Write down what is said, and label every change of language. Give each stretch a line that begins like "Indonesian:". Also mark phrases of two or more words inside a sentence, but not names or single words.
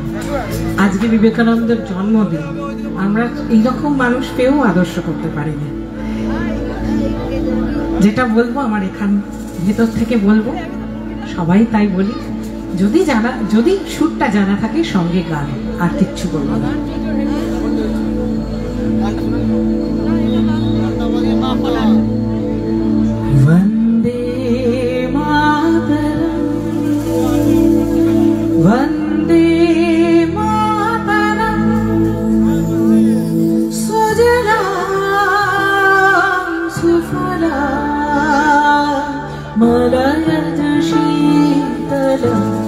Bangla: আজকে বিবেকানন্দের জন্মদিন, আমরা এইরকম মানুষ পেয়েও আদর্শ করতে পারিনি। যেটা বলবো আমার এখান ভেতর থেকে বলবো, সবাই তাই বলি, যদি সুরটা জানা থাকে সঙ্গে গান, আর কিচ্ছু বলবো না।
Sanskrit: वंदे मातरम, वंदे मातरम, सुजलां सुफलां मलयज शीतलं,